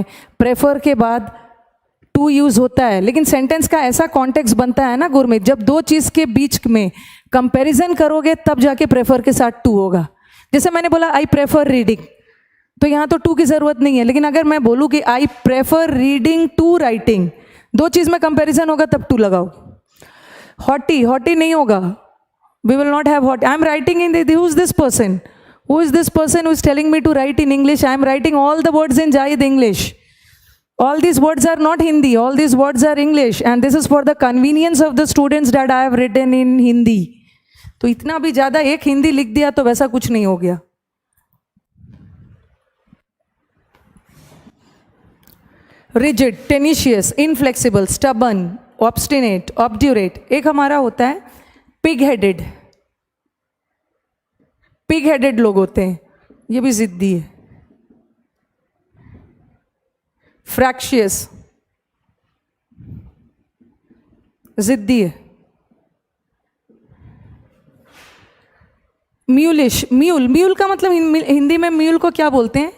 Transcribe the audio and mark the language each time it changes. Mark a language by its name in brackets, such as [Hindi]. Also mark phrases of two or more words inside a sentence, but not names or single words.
[Hindi] प्रेफर के बाद टू यूज होता है, लेकिन सेंटेंस का ऐसा कॉन्टेक्स्ट बनता है ना गुरमीत, जब दो चीज के बीच में कंपैरिजन करोगे तब जाके प्रेफर के साथ टू होगा। जैसे मैंने बोला [English] I prefer reading, [Hindi] तो यहाँ तो टू की जरूरत नहीं है, लेकिन अगर मैं बोलूँ कि [English] I prefer reading to writing, [Hindi] दो चीज में कंपैरिजन होगा तब टू लगाओ। हॉटी, हॉटी नहीं होगा, [English] We will not have hot. I am writing in who is this person, who is this person who is telling me to write in English? I am writing all the words in Jayid English. All these words are not Hindi, all these words are English, and this is for the convenience of the students that I have written in Hindi. [Hindi] तो इतना भी ज़्यादा एक हिंदी लिख दिया तो वैसा कुछ नहीं हो गया। [English] Rigid, tenacious, inflexible, stubborn, obstinate, obdurate। [Hindi] एक हमारा होता है pig-headed, [English] pig headed [Hindi] लोग होते हैं, ये भी जिद्दी है। फ्रैक्शियस, जिद्दी है। म्यूलिश, म्यूल, म्यूल का मतलब हिंदी में म्यूल को क्या बोलते हैं?